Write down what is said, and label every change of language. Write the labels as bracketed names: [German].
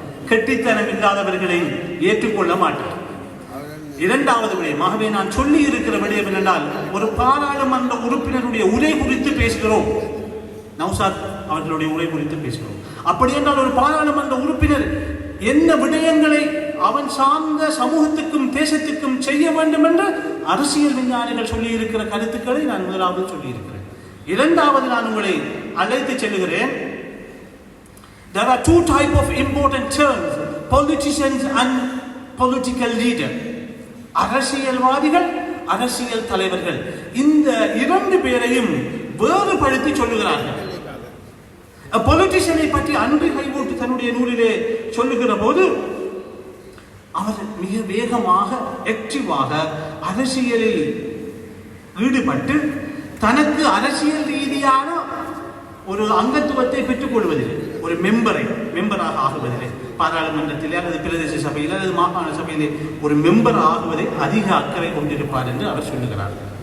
[Tamil] கெட்டித்தனம் இல்லாதவர்களை ஏற்றுக்கொள்ள மாட்டார். இரண்டாவது விடயமாகவே நான் சொல்லி இருக்கிற விடயம் என்னென்றால், ஒரு பாராளுமன்ற உறுப்பினருடைய உரை குறித்து பேசுகிறோம், நௌசாத் அவர்களுடைய உரை குறித்து பேசுகிறோம். அப்படி என்றால் ஒரு பாராளுமன்ற உறுப்பினர் என்ன விடயங்களை அவன் சார்ந்த சமூகத்துக்கும் தேசத்துக்கும் செய்ய வேண்டும் என்று அரசியல் விஞ்ஞானிகள் சொல்லி இருக்கிற கருத்துக்களை நான் முதலாவது சொல்லி இருக்கிறேன். இரண்டாவது நான் உங்களை அழைத்து செல்லுகிறேன். [English] There are two types of important terms, politicians and political leader. [Tamil] அரசியல்வாதிகள், அரசியல் தலைவர்கள். இந்த இரண்டு பேரையும் வேறுபடுத்தி சொல்லுகிறார்கள். பொலிட்டிஷியனை பற்றி அன்று கைவோட்டு தன்னுடைய நூலிலே சொல்லுகிற போது அவர் மிக வேகமாக ஆக்டிவாக அரசியலில் ஈடுபட்டு தனக்கு அரசியல் ரீதியான ஒரு அங்கத்துவத்தை பெற்றுக் கொள்வதில்லை, ஒரு மெம்பராக ஆகுவதில்லை, பாராளுமன்றத்திலே அல்லது பிரதேச சபையில் அல்லது மாகாண சபையிலே ஒரு மெம்பர் ஆகுவதை அதிக அக்கறை கொண்டிருப்பார் என்று அவர் சொல்லுகிறார்.